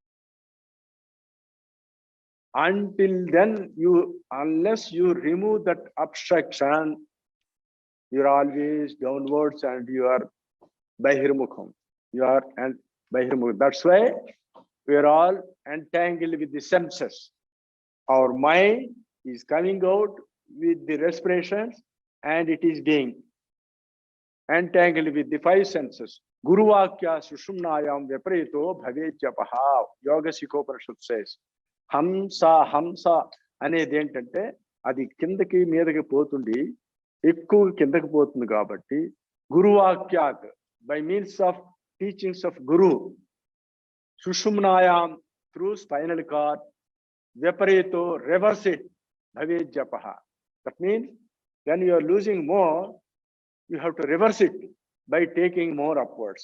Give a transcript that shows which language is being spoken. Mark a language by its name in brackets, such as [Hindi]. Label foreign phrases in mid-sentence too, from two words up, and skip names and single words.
[English] Until then, unless you remove that obstruction, you're always downwards and you are Bahirmukham. You are and Bahirmukham. That's why we are all entangled with the senses. Our mind is coming out with the respirations and it is being entangled with the five senses. [Sanskrit] गुरु वाक्य सुषुम्नायां विपरीतो भवेजपः. [English] Yoga Upanishad says. Hamsa [Telugu] అనేది ఏంటంటే అది కిందకి మీదకి పోతుంది, ఎక్కువ కిందకి పోతుంది కాబట్టి గురువాక్యాత్ [English] by means of teachings of Guru, Sushumnayam through spinal cord, Viparito reverse it, Bhavejapaha. That means when you are losing more, you have to reverse it by taking more upwards.